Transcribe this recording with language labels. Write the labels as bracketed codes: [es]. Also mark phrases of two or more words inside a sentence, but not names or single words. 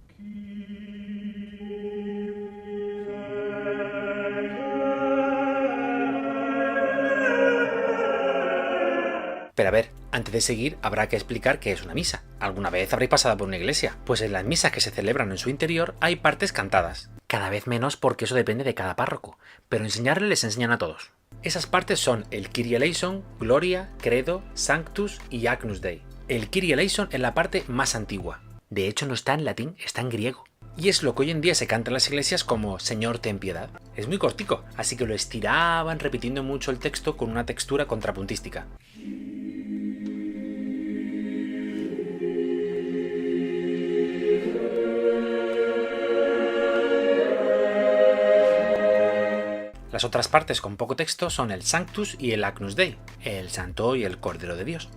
[es] Pero a ver, antes de seguir habrá que explicar qué es una misa. ¿Alguna vez habréis pasado por una iglesia? Pues en las misas que se celebran en su interior hay partes cantadas. Cada vez menos porque eso depende de cada párroco, pero enseñarle les enseñan a todos. Esas partes son el Kyrie eleison, Gloria, Credo, Sanctus y Agnus Dei. El Kyrie eleison es la parte más antigua. De hecho no está en latín, está en griego. y es lo que hoy en día se canta en las iglesias como Señor ten piedad. Es muy cortico, así que lo estiraban repitiendo mucho el texto con una textura contrapuntística. Las otras partes con poco texto son el Sanctus y el Agnus Dei, el Santo y el Cordero de Dios.